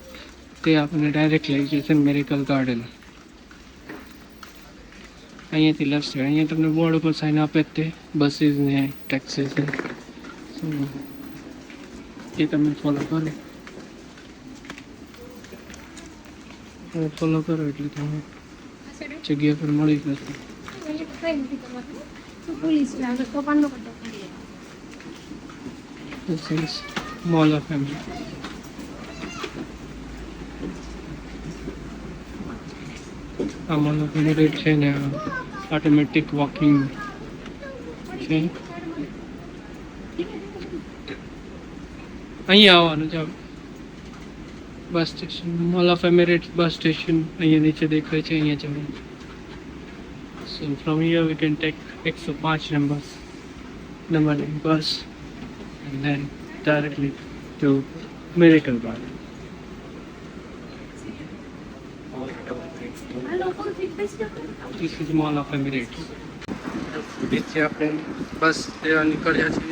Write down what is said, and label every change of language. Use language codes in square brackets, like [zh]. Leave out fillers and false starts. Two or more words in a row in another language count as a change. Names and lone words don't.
[gu] તે આપણને ડાયરેક્ટ લઈ જશે મેરિકલ ગાર્ડન. અહીંયાથી [en] left side [gu] અહીંયા તમને બોર્ડ ઉપર સાઇન આપે જ તે બસીસ ને ટેક્સીસ ને એ તમે ફોલો કરો. ફોલો કરો એટલે તમે જગ્યા પર મળી જશે. [en] This is Mall of Emirates. [gu] આ Mall of Emirates છે ને [en] automatic walking [gu] છે. અહીંયા આવવાનું છે બસ સ્ટેશન. મોલ ઓફ એમિરેટ્સ બસ સ્ટેશન અહીંયા નીચે દેખાય છે અહીંયા જવાનું. [en] So from here we can take 105 [gu] નંબરની બસ [en] and then directly to Miracle Garden. This is Mall of Emirates. [gu] બીજી આપણે બસ લેવા નીકળ્યા છીએ.